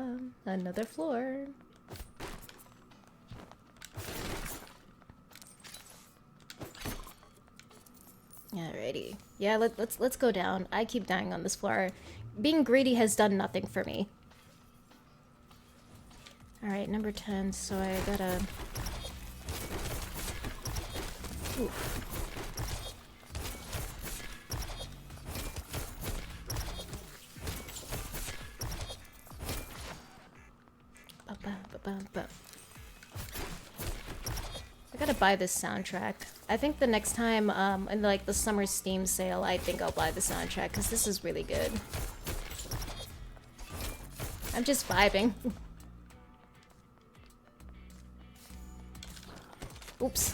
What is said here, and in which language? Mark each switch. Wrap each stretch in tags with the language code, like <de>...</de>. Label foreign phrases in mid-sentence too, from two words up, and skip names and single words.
<en>Another floor. Alrighty. Yeah, let's go down. I keep dying on this floor. Being greedy has done nothing for me. Alright, number 10, so I gotta... Ooh. Ba-ba-ba-ba-ba. I gotta buy this soundtrack. I think the next time, in like the summer Steam sale, I think I'll buy the soundtrack, because this is really good. I'm just vibing. Oops.</en>